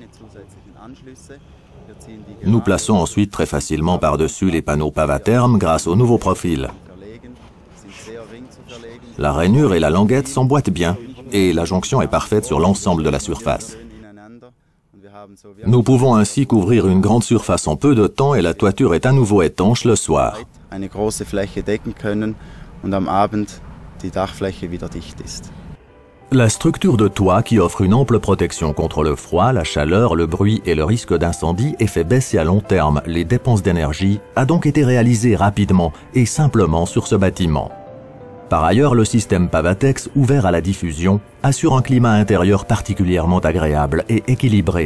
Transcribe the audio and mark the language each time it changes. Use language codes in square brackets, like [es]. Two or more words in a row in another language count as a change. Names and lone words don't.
[fr] Nous plaçons ensuite très facilement par-dessus les panneaux Pavatherm grâce au nouveau profil. La rainure et la languette s'emboîtent bien et la jonction est parfaite sur l'ensemble de la surface. Nous pouvons ainsi couvrir une grande surface en peu de temps et la toiture est à nouveau étanche le soir. [de] Eine große Fläche decken können und am Abend die Dachfläche wieder dicht ist. [fr] La structure de toit qui offre une ample protection contre le froid, la chaleur, le bruit et le risque d'incendie et fait baisser à long terme les dépenses d'énergie a donc été réalisée rapidement et simplement sur ce bâtiment. Par ailleurs, le système Pavatex, ouvert à la diffusion, assure un climat intérieur particulièrement agréable et équilibré.